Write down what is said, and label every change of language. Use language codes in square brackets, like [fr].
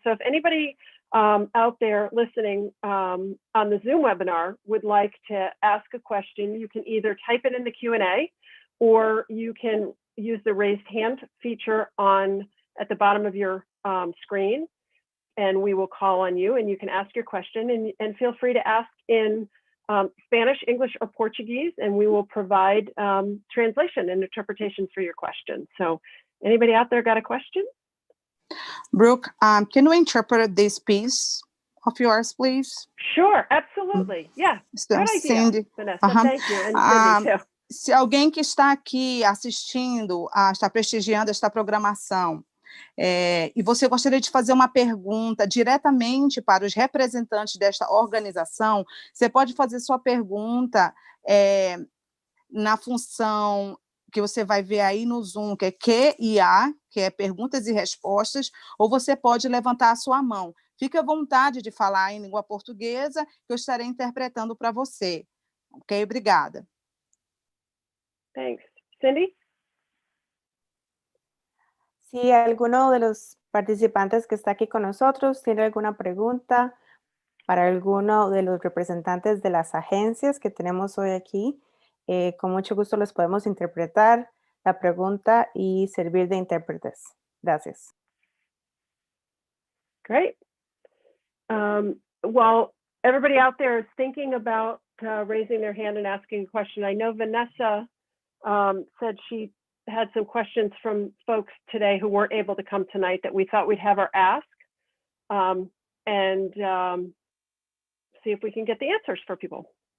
[en] So if anybody out there listening on the Zoom webinar would like to ask a question, you can either type it in the Q&A, or you can use the raised hand feature at the bottom of your screen, and we will call on you and you can ask your question, and feel free to ask in Spanish, English, or Portuguese, and we will provide translation and interpretation for your question. So anybody out there got a question? Brooke, can we interpret this piece of yours, please? Sure, absolutely. Yeah, So, good idea, Cindy. Vanessa. Thank you, and Cindy too. [pt] Se alguém que está aqui assistindo, está prestigiando esta programação, e você gostaria de fazer uma pergunta diretamente para os representantes desta organização, você pode fazer sua pergunta na função que você vai ver aí no Zoom, que é QIA, que é perguntas e respostas, ou você pode levantar a sua mão. Fique à vontade de falar em língua portuguesa, que eu estarei interpretando para você. Ok? Obrigada. [en] Thanks. Cindy? [es] Si alguno de los participantes que está aquí con nosotros tiene alguna pregunta, Para alguno de los representantes de las agencias que tenemos hoy aquí, con mucho gusto les podemos interpretar la pregunta y servir de intérpretes. Gracias. [en] Great. While everybody out there is thinking about raising their hand and asking a question, I know Vanessa said she had some questions from folks today who weren't able to come tonight that we thought we'd have her ask, and see if we can get the answers for people.